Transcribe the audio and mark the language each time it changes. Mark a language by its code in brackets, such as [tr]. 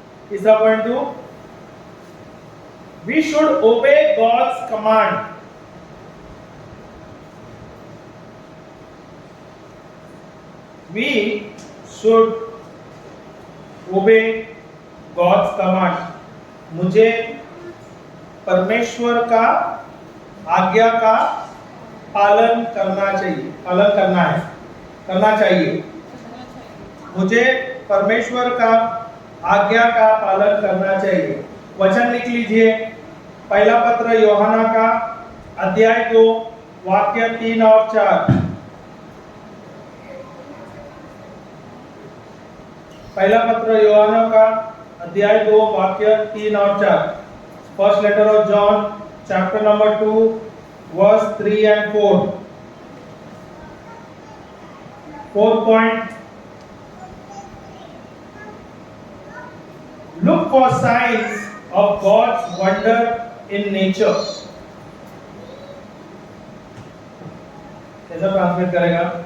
[hi] तीसरा point [en] 2, we should obey God's command. We should obey God's command. [hi] मुझे परमेश्वर का आज्ञा का पालन करना चाहिए, पालन करना चाहिए। मुझे परमेश्वर का आज्ञा का पालन करना चाहिए। वचन लिख लीजिए, पहला पत्र यूहन्ना का अध्याय 2 वाक्य 3 और 4। पहला पत्र यूहन्ना का अध्याय 2 वाक्य 3 और 4। [en] First letter of John chapter number 2 verse 3 and 4। 4 point, look for signs of God's wonder in nature। [hi] कैसा ट्रांसलेट करेगा?